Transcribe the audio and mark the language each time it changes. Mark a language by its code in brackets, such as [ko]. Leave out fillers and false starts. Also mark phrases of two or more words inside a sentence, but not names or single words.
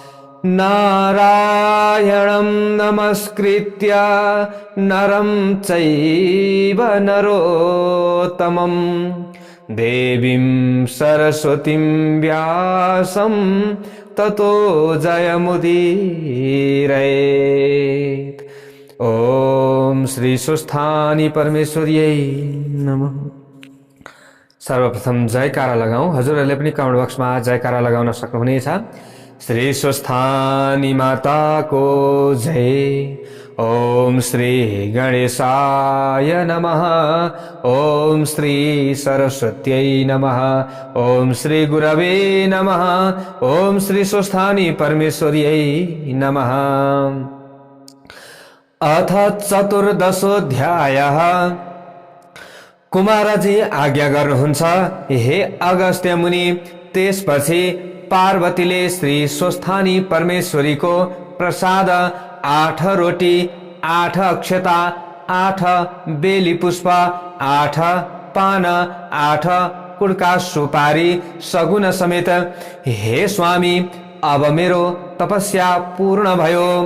[sa] नारायणं नमस्कृत्य नरं चैव नरोत्तमं देवीं सरस्वतीं व्यासं ततो जयमुदीरयेत्। ओम श्री स्वस्थानी परमेश्वर्यै नमः। [ne] सर्वप्रथम जयकारा लगाऊ। हजुरहरूले पनि [en] comment boxमा [ne] जयकारा लगाउन सक्नुहुनेछ। श्री स्वस्थानी माताको जय। [sa] ओम श्री गणेशाय नमः। ओम श्री सरस्वत्यै नमः। ओम श्री गुरवे नमः। ओम श्री स्वस्थानी परमेश्वर्यै नमः। अथ चतुर्दशोऽध्यायः। [ne] कुमारजी आज्ञा गर्नुहुन्छ हे अगस्त्य मुनि। त्यसपछि पार्वतीले श्री स्वस्थानी परमेश्वरीको प्रसाद 8 रोटी 8 अक्षता 8 बेली पुष्प 8 पान 8 कुडका सुपारी सगुन समेत, हे स्वामी अब मेरो तपस्या पूर्ण भयो।